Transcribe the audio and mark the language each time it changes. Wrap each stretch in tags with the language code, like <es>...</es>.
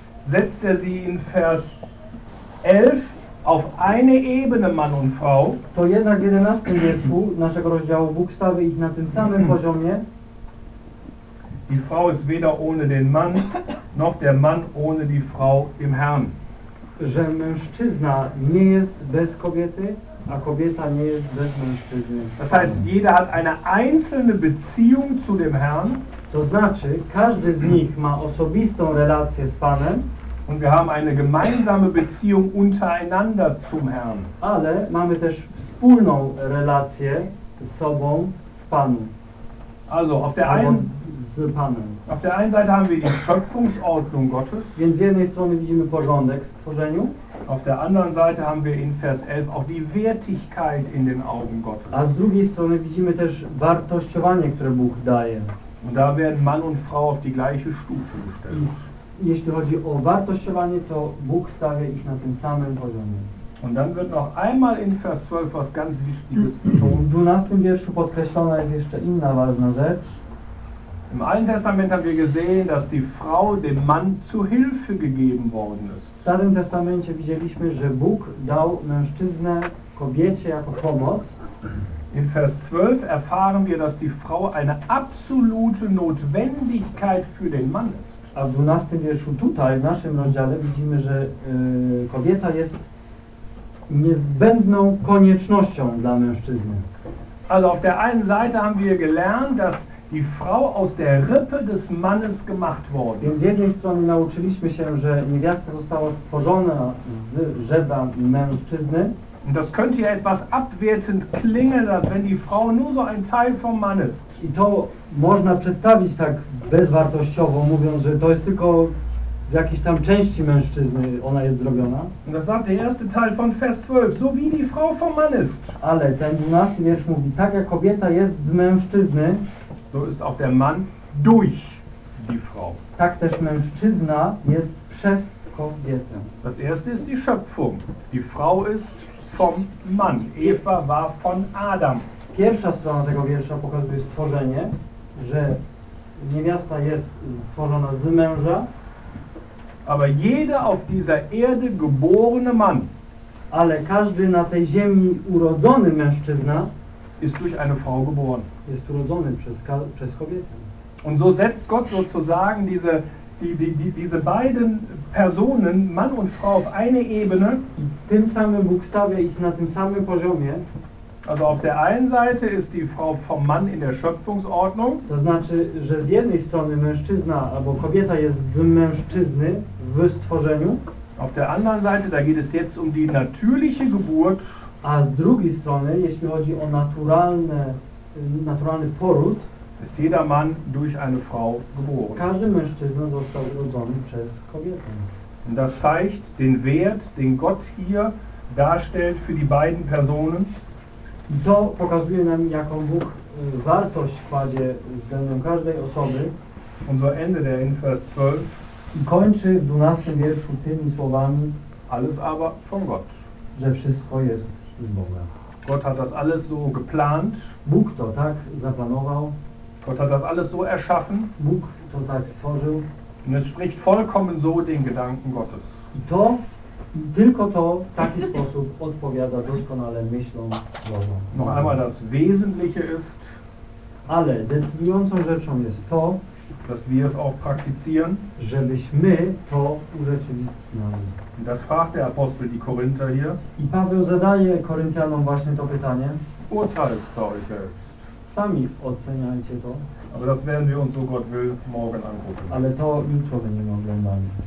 <de>setzt er sie in Vers 11 auf eine Ebene Mann und Frau,</de> <pl>to jednak w 11 wierszu naszego rozdziału Bóg stawia ich na tym samym poziomie.</pl> <de>Die Frau ist weder ohne den Mann, noch der Mann ohne die Frau im Herrn.</de> <pl>Że mężczyzna nie jest bez kobiety, a kobieta nie jest bez mężczyzny.</pl> <de>Das heißt, jeder hat eine einzelne Beziehung zu dem Herrn.</de> <pl>To znaczy, każdy z nich ma osobistą relację z Panem.</pl> <de>Und wir haben eine gemeinsame Beziehung untereinander zum Herrn.</de> <pl>Ale mamy też wspólną relację z sobą w Panu.</pl> <de>Also, auf der einen</de> <pl>z Panem.</pl> <de>Auf der einen Seite haben wir die Schöpfungsordnung Gottes.</de> <pl>Więc z jednej strony widzimy porządek w stworzeniu.</pl> <de>Auf der anderen Seite haben wir in Vers 11 auch die Wertigkeit in den Augen Gottes.</de> <pl>A z drugiej strony widzimy też wartościowanie, które Bóg daje.</pl> <de>Und da werden Mann und Frau auf die gleiche Stufe gestellt.</de> <pl>Jeśli chodzi o wartościowanie, to Bóg stawia ich na tym samym poziomie.</pl> <de>Und dann wird noch einmal in Vers 12 was ganz Wichtiges betont.</de> <pl>W 12 wierszu podkreślona jest jeszcze inna ważna rzecz.</pl> <de>Im Alten Testament haben wir gesehen, dass die Frau dem Mann zu Hilfe gegeben worden ist.</de> <pl>W Starym Testamencie widzieliśmy, że Bóg dał mężczyznę kobiecie jako pomoc.</pl> <de>In Vers 12 erfahren wir, dass die Frau eine absolute Notwendigkeit für den Mann ist.</de> <pl>A w 12 wierszu tutaj, w naszym rozdziale, widzimy, że kobieta jest niezbędną koniecznością dla mężczyzny.</pl> <de>Also auf der einen Seite haben wir gelernt, dass die Frau aus der Rippe des Mannes gemacht worden.</de> <pl>Więc z jednej strony nauczyliśmy się, że niewiasta została stworzona z żebra mężczyzny.</pl> <de>Und das könnte ja etwas abwertend klingen, wenn die Frau nur so ein Teil vom Mann ist.</de> <pl>I to można przedstawić tak bezwartościowo, mówiąc, że to jest tylko z jakiejś tam części mężczyzny ona jest zrobiona.</pl> <de>Und das sagt der erste Teil von Vers 12, so wie die Frau vom Mann ist.</de> <pl>Ale ten 12 wiersz mówi, tak jak kobieta jest z mężczyzny,</pl> <de>so ist auch der Mann durch die Frau.</de> <pl>Tak też mężczyzna jest przez kobietę.</pl> <de>Das erste ist die Schöpfung. Die Frau ist vom Mann. Eva war von Adam.</de> <pl>Pierwsza strona tego wiersza pokazuje stworzenie, że niewiasta jest stworzona z męża.</pl> <de>Aber jeder auf dieser Erde geborene Mann.</de> <pl>Ale każdy na tej ziemi urodzony mężczyzna</pl> <de>ist durch eine Frau geboren.</de> <pl>Jest urodzony przez kobietę.</pl> <de>Und so setzt Gott sozusagen diese beiden Personen, Mann und Frau, auf eine Ebene.</de> <pl>I tym samym Bóg stawia ich na tym samym poziomie.</pl> <de>Also auf der einen Seite ist die Frau vom Mann in der Schöpfungsordnung.</de> <pl>To znaczy, że z jednej strony mężczyzna albo kobieta jest z mężczyzny w stworzeniu.</pl> <de>Auf der anderen Seite, da geht es jetzt um die natürliche Geburt.</de> <pl>A z drugiej strony, jeśli chodzi o naturalny poród,</pl> <de>ist jeder Mann durch eine Frau geboren.</de> <pl>Każdy mężczyzna został urodzony przez kobietę.</pl> <de>Und das zeigt den Wert, den Gott hier darstellt für die beiden Personen.</de> <pl>I to pokazuje nam, jaką Bóg wartość kładzie względem każdej osoby.</pl> <de>Und so endet er in Vers 12.</de> <pl>I kończy w 12 wierszu tymi słowami:</pl> <de>alles aber von Gott.</de> <pl>Że wszystko jest z Boga.</pl> <de>Gott hat das alles so geplant.</de> <pl>Bóg to tak zaplanował.</pl> <de>Gott hat das alles so erschaffen.</de> <pl>Bóg to tak stworzył.</pl> <de>Und es spricht vollkommen so den Gedanken Gottes.</de> <pl>I to, tylko to w taki sposób odpowiada doskonale myślom Boga.</pl> <de>Noch einmal das Wesentliche ist.</de> <pl>Ale decydującą rzeczą jest to,</pl> <de>dass wir es auch praktizieren.</de> <pl>Żebyśmy to urzeczywistniali.</pl> <de>Das fragt der Apostel die Korinther hier.</de> <pl>I Paweł zadaje Koryntianom właśnie to pytanie.</pl> <de>Urteilt to euch selbst.</de> <pl>Sami oceniajcie to.</pl> <de>Aber das werden wir uns, so Gott will, morgen angucken.</de> <pl>Ale to jutro będziemy oglądali.</pl>